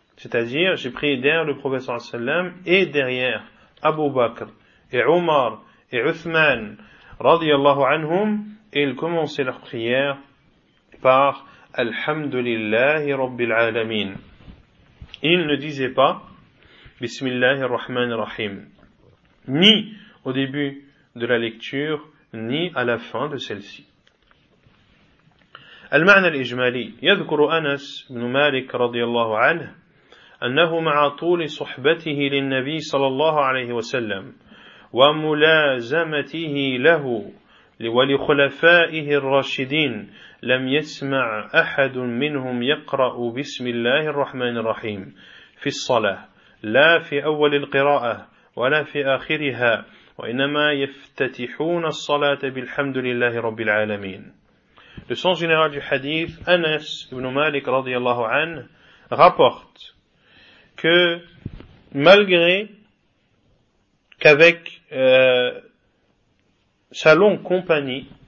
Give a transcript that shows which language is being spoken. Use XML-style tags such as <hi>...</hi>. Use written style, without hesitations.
<fr>C'est-à-dire, j'ai prié derrière le prophète sallallahu alayhi wa sallam et derrière Abu Bakr et Umar et Uthman radiyallahu anhum, et ils commençaient leur prière par Alhamdulillahi Rabbil Alameen. Ils ne disaient pas Bismillahir Rahmanir Rahim, ni au début de la lecture, ni à la fin de celle-ci.</fr> <ar>المعنى الإجمالي يذكر أنس بن مالك رضي الله عنه أنه مع طول صحبته للنبي صلى الله عليه وسلم وملازمته له ولخلفائه الراشدين لم يسمع أحد منهم يقرأ بسم الله الرحمن الرحيم في الصلاة لا في أول القراءة ولا في آخرها وإنما يفتتحون الصلاة بالحمد لله رب العالمين.</ar> <fr>Le sens général du hadith, Anas ibn Malik radiyallahu anhu rapporte que malgré qu'avec sa longue compagnie,</fr>